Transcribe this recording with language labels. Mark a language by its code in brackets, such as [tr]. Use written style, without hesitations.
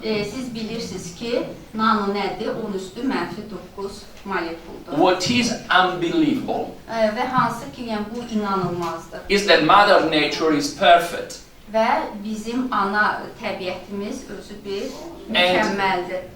[az] Siz bilirsiniz ki, nano nədir? 10 üstü mənfi 9 molekuldur. [en] What is unbelievable [az] Və hansı ki, yəni bu inanılmazdır. [en] is that Mother Nature is perfect. [az] Və bizim ana təbiətimiz özü bir mükəmməldir.